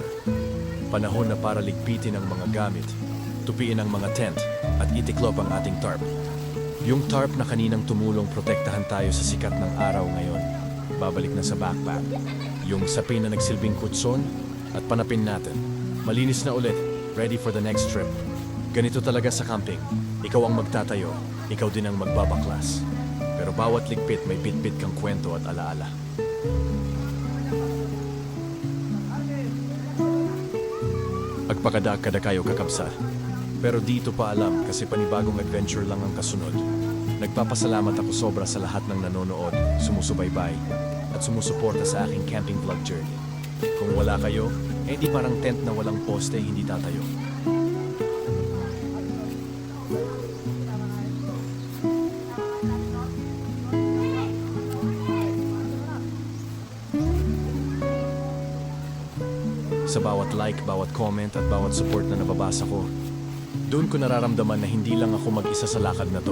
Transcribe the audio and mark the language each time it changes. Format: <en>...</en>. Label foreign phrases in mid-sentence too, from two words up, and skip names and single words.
<tl>Panahon na para ligpitin ang mga gamit, tupiin ang mga tent, at itiklop ang ating tarp. Yung tarp na kaninang tumulong protektahan tayo sa sikat ng araw ngayon, babalik na sa backpack. Yung sapin na nagsilbing kutson, at panapin natin. Malinis na ulit,</tl> <en>ready for the next trip.</en> <tl>Ganito talaga sa camping. Ikaw ang magtatayo, ikaw din ang magbabaklas. Pero bawat ligpit may bit-bit kang kwento at alaala.</tl> <ilo>Agpakada-kada kayo kakabsat.</ilo> <tl>Pero dito pa alam kasi panibagong adventure lang ang kasunod. Nagpapasalamat ako sobra sa lahat ng nanonood, sumusubaybay, at sumusuporta sa aking camping vlog journey. Kung wala kayo, di parang tent na walang poste hindi tatayo. Sa bawat like, bawat comment at bawat support na nababasa ko, doon ko nararamdaman na hindi lang ako mag-isa sa lakad na to.</tl>